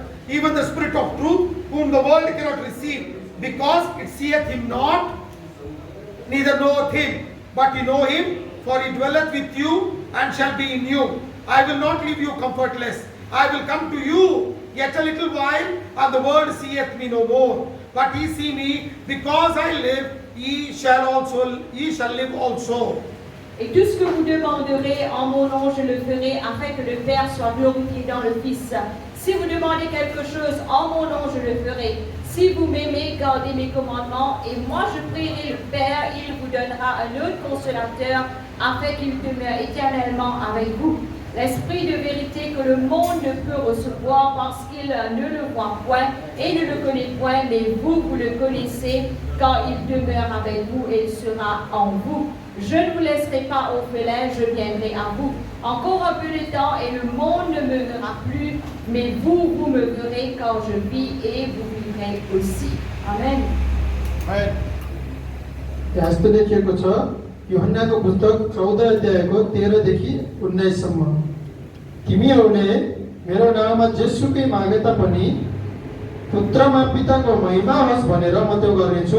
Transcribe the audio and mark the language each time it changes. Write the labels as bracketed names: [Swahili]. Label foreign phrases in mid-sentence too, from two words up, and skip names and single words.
[English] Even the Spirit of truth, whom the world cannot receive, because it seeth him not, neither knoweth him, but ye know him, for he dwelleth with you, and shall be in you. I will not leave you comfortless. I will come to you yet a little while, and the world seeth me no more. But ye see me, because I live, ye shall live also. [French] Et tout ce que vous demanderez en mon nom, je le ferai, afin que le Père soit glorifié dans le Fils. Si vous demandez quelque chose en mon nom, je le ferai. Si vous m'aimez, gardez mes commandements, et moi je prierai le Père, il vous donnera un autre consolateur, afin qu'il demeure éternellement avec vous. L'Esprit de vérité que le monde ne peut recevoir parce qu'il ne le voit point et ne le connaît point, mais vous le connaissez, car il demeure avec vous et il sera en vous. Je ne vous laisserai pas orphelin, je viendrai à vous. Encore un peu de temps et le monde ne me verra plus, mais vous me verrez quand je vis et vous vivrez aussi. Amen. [Nepali] त्यहाँ यस्तो लेखिएको छ यूहन्नाको पुस्तक 14 अध्यायको 13 देखि 19 सम्म. तिमीहरूले मेरो नाममा जेसुकै मागे तापनि पुत्रमा पिताको महिमा होस् भनेर म त्यो गर्नेछु.